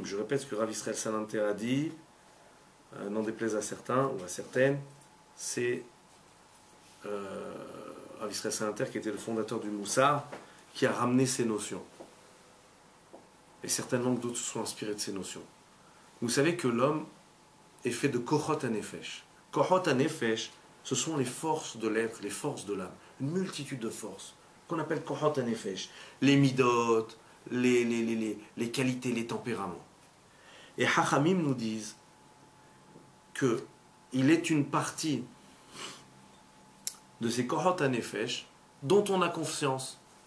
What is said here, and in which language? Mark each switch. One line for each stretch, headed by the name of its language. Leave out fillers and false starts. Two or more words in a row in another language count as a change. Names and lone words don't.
French: Je répète ce que Rav Israël Salanter a dit, n'en déplaise à certains ou à certaines, c'est Rav Israël Salanter qui était le fondateur du Moussar, qui a ramené ces notions. Et certainement que d'autres se sont inspirés de ces notions. Vous savez que l'homme est fait de
Hebrew: כוחות הנפש. כוחות הנפש,
French: ce sont les forces de l'être, les forces de l'âme. Une multitude de forces qu'on appelle
Hebrew: כוחות הנפש.
French: Les midot, les qualités, les tempéraments. Et Chachamim nous disent qu'il est une partie de ces
Hebrew: כוחות הנפש
French: dont on a conscience.